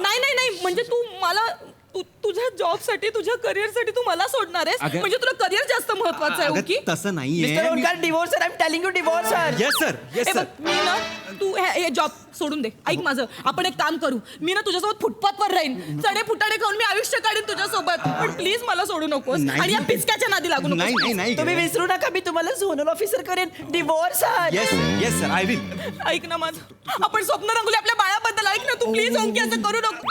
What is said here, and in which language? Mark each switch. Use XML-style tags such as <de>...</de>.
<mr>नाही म्हणजे तू मला तुझ्या जॉबसाठी, तुझ्या करिअरसाठी तू मला सोडणार आहेस? म्हणजे तुला करिअर जास्त महत्वाचं आहे की? तसं नाहीये.</mr> <en>Mister Omkar, divorce sir. I am telling you, divorce sir. Yes sir. Yes sir.</en> <mr>मी ना, तू हे जॉब सोडून दे. ऐक माझं, आपण एक काम करू. मी ना तुझ्यासोबत फुटपाथवर राहीन. चढे फुटाडे खाऊन मी आयुष्य काढेन तुझ्यासोबत. पण प्लीज मला सोडू नकोस आणि या पिचक्याच्या नादी लागू नकोस. नाही. तुम्ही विसरू नका, मी तुम्हाला झोनल ऑफिसर करेन.</mr> <en>Divorce sir. Yes sir, I will.</en> <mr>ऐक ना माझं, आपण स्वप्न रंगवले आपल्या बाळाबद्दल. ऐक ना तू प्लीज, ओंकी असं करू नको.</mr>